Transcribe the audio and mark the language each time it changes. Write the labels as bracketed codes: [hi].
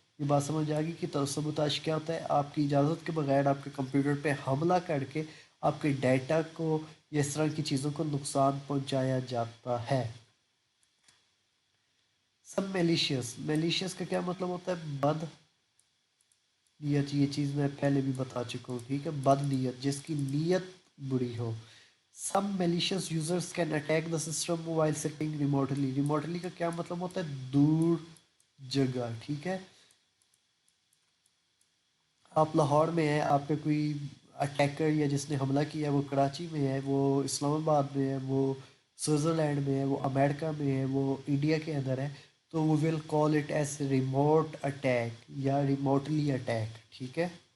[ur] یہ بات سمجھ آ گئی کہ سبوتاش کیا ہوتا ہے؟ آپ کی اجازت کے بغیر آپ کے کمپیوٹر پہ حملہ کر کے آپ کے ڈیٹا کو یا اس طرح کی چیزوں کو نقصان پہنچایا جاتا ہے. سب میلیشیس. میلیشیس کا کیا مطلب ہوتا ہے؟ بد نیت. یہ چیز میں پہلے بھی بتا چکا ہوں. ٹھیک ہے. بد نیت، جس کی نیت بری ہو. [en] Some malicious users can attack the system while sitting remotely. [ur] Remotely کا کیا مطلب ہوتا ہے؟ دور جگہ. ٹھیک ہے. آپ لاہور میں ہیں، آپ کا کوئی اٹیکر یا جس نے حملہ کیا ہے وہ کراچی میں ہے، وہ اسلام آباد میں ہے، وہ سوئٹزرلینڈ میں ہے، وہ امریکہ میں ہے، وہ انڈیا کے اندر ہے، تو وہ [en] will call it as remote attack [ur] یا ریموٹلی اٹیک. ٹھیک ہے.